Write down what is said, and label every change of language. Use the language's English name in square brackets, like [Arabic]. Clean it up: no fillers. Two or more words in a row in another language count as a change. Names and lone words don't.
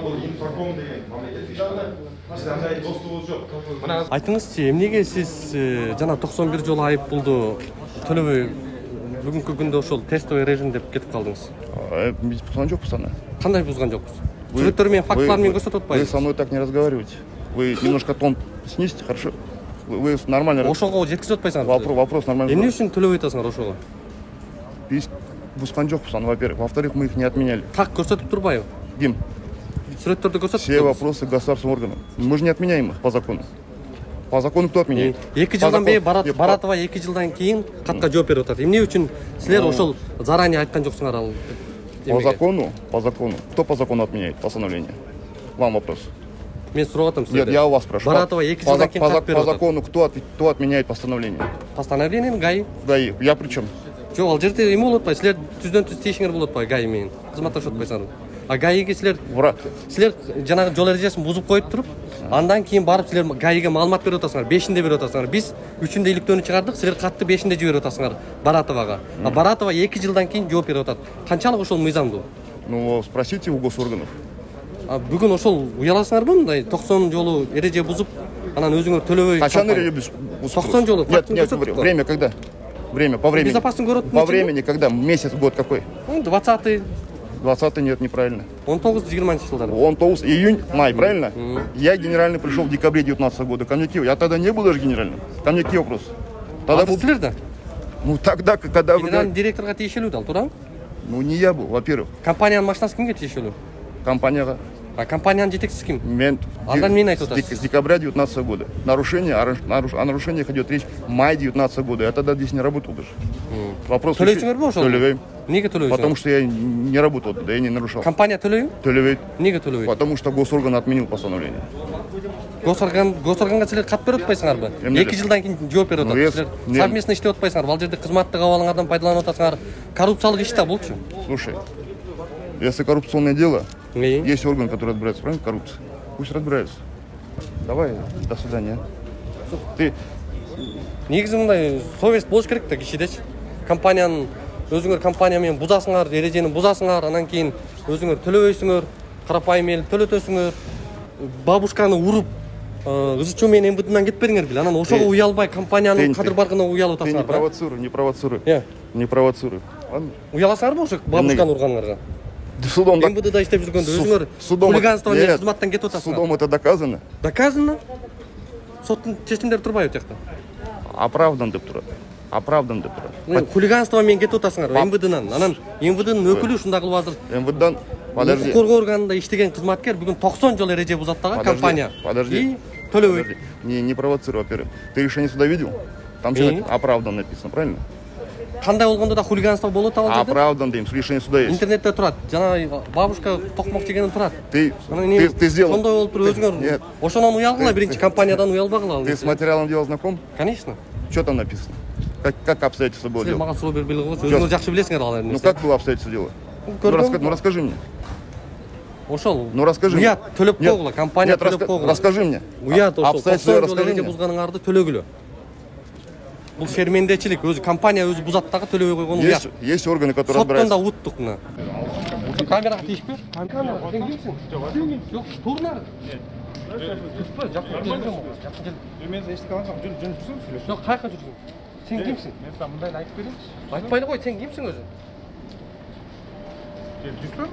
[Kyrgyz] Бул инфраком деген мамлекеттик ишкана. Бизде андай достугубуз жок. Айтыңызчы, эмнеге сиз жана 91 жолу айып пулду төлөбөй бүгүнкү күндө ошол [Russian] тестовый режим [Kyrgyz] деп кетип калдыңыз? Биз бузган жокпуз аны. Кандай бузган жокпуз? Сүрөттөр менен фактылар менен көрсөтүп атпайбы? [Russian] Вы со мной так не разговариваете. Вы немножко тон снизьте, хорошо? Вы нормально. [Kyrgyz] Ошого жеткизип атпайсыңар. [Russian] Вопрос нормальный. [Kyrgyz] Эмне үчүн төлөбөй атасыңар ошого? Биз бузган жокпуз аны, [Russian] во-первых. Во-вторых, мы их не отменяли. [Kyrgyz] Так көрсөтүп турбайбы? Ким? Сүрөттөрдү көрсөтүп. [Russian] Все вопросы государственным органам. Мы же не отменяем их по закону. По закону кто отменяет? [Kyrgyz] 2 жылдан бери Баратова 2 жылдан кийин катка жооп берип атат. Эмне үчүн силер ошол заранее айткан жоксуңар ал? [Russian] По закону. Кто по закону отменяет постановление? Вам вопрос. [Kyrgyz] Мен сурап атам силерден. [Russian] Нет, я у вас спрашиваю. [Kyrgyz] Баратова 2 жылдан кийин кат берип атат. [Russian] По закону кто отменяет постановление? Постановление ГАИ. ГАИ. Я при чем? [Kyrgyz] Жок, ал жерде эме болуп атпайбы? Силер түздөн-түз тийишиңер болуп атпайбы ГАИ менен? Кызматташып атпайсыңарбы? А ГАИге силер жанагы жол эрежесин бузуп коюп туруп, андан кийин барып силер ГАИге маалымат берип атасыңар, 5-inde берип атасыңар. Биз 3-ünde иликтөөнү чыгардык, силер катты 5-inde жиберип атасыңар Баратовага. А Баратова 2 жылдан кийин жооп берип атат. Канчалык ошол мыйзамдуу? [Russian] Ну, спросите у госорганов. [Kyrgyz] А бүгүн ошол уяласыңарбы мындай 90 жолу эреже бузуп, анан өзүңөр төлөбөй? Качан эреже бузуп? 90 жолу. [Russian] Нет, время когда? Время, по времени. Безопасный город. По времени когда? Месяц, год какой? 20-й. 20-й нет, неправильно. [Kyrgyz] 19-20 жылдары. [Russian] 19 июнь, май, правильно? Я генеральный пришел в декабре 19 года. Ко мне какие? Я тогда не был даже генеральным. Ко мне какие вопросы? Тогда был... да? Ну тогда, когда вы... Генеральный директорга [Kyrgyz] тиешелүү дал, туурабы? [Russian] Ну не я был, во-первых. [Kyrgyz] Компаниянын машинасы кимге тиешелүү? Компанияга. А компаниянын жетекчиси ким? Мен. Андан мен айтып атасыз. [Russian] С декабря 19 года. О нарушениях идет речь май 19 года. Я тогда здесь не работал даже. Вопрос. [Kyrgyz] Төлөйсүңөрбү ошол? Төлөбөйм. Неге төлөйсүңөр? [Russian] Потому что я не работал, да я не нарушал. [Kyrgyz] Компания төлөйбү? Төлөбөйт. Неге төлөбөйт? [Russian] Потому что госорган отменил постановление. [Kyrgyz] Госорганга силер кат берип атпайсыңарбы? 2 жылдан кийин жооп берип атат. Силер совместно иштеп атпайсыңарбы? Ал жерде кызматтык абалыңардан пайдаланып атасыңар. Коррупциялык иш да булчу. [Russian] Слушай, если коррупционное дело, И? Есть орган, который разбирается, правильно, коррупция? Пусть разбирается. Давай, до свидания. Ты... [Kyrgyz] Негизи мындай совесть болуш керек да кишидечи. Компаниянын өзүңөр компания менен бузасыңар, эрежени бузасыңар, анан кийин өзүңөр төлөбөйсүңөр, карапайым эл төлөтөсүңөр. Бабушканы уруп, ызычуу менен МВДдан кетпедиңер беле. Анан ошого уялбай компаниянын кадыр баргына уялып атасыңар. [Russian] Ты не провоцируй. Не провоцируй. Ладно? [Kyrgyz] Уяласыңарбы ошо бабушканы урганыңарга? [Russian] Судом [Kyrgyz] МВДда иштеп жүргөндө өзүңөр хулиганство менен кызматтан кетип атасыңар. [Russian] Судом это доказано. Доказано? [Kyrgyz] Соттун чечимдери турбайбы тиякта? Оправдан деп турат. Оправдан деп турат. Хулиганство менен кетип атасыңар МВДнан. Анан МВДнын өкүлү ушундай кылып азыр. [Russian] МВДдан подожди. [Kyrgyz] Коргоо органында иштеген кызматкер бүгүн 90 жол эреже бузат дагы компания. [Russian] Подожди. [Kyrgyz] И төлөбөйт. [Russian] Не провоцируй, во-первых. Ты решение суда видел? Там человек оправдан написано, правильно? [Kyrgyz] кандай болгондо да хулиганство болот ал жерде. Оправдан дейм, [Russian] решение суда есть. [Kyrgyz] Интернетте турат. Жана бабушка токмок жегенин турат. [Russian] Ты сделал. [Kyrgyz] Ошондой болуп туруп өзүңөр. [Russian] Нет. [Kyrgyz] Ошонон уялгыла, биринчи компаниядан уялбагыла ал. [Russian] Ты с материалом дела знаком? Конечно. Что там написано? Как обстоятельства было [Kyrgyz] Силер [Russian] дело? [Kyrgyz] мага суроо бербей койгуңуз. Өзүңөр жакшы билесиңер ал [Russian] Ну [Kyrgyz] нерсени. [Russian] как было обстоятельства дела? Ну расскажи мне. [Kyrgyz] Ошол. [Russian] Ну расскажи мне. [Kyrgyz] Уят төлөп [Russian] Нет, [Kyrgyz] койгула, компания [Russian] нет, [Kyrgyz] төлөп койгула. [Russian] расскажи мне. [Kyrgyz] Уят ошол. [Russian] Обстоятельства расскажи [Kyrgyz] эреже [Russian] мне. [Kyrgyz] бузганыңарды төлөгүлө. Бул шермендечилик, өзү компания өзү бузат дагы төлөбөй койгон уят. [Russian] Есть органы, которые [Kyrgyz] Соттон да [Russian] разбираются. [Kyrgyz] уттук мына. Камерага тийишпе? Камера, сен кимсиң? Жок, турнар. Түспө, жакын келбем. Жакын кел. Мен эстип калгам, жөн жүрсүң сүйлөп. Жок, кайка жүрсүң? Сен кимсиң? Мен сага мындай айтып берейинчи. Айтпайлы кой, сен кимсиң өзүң? Жүрсүң?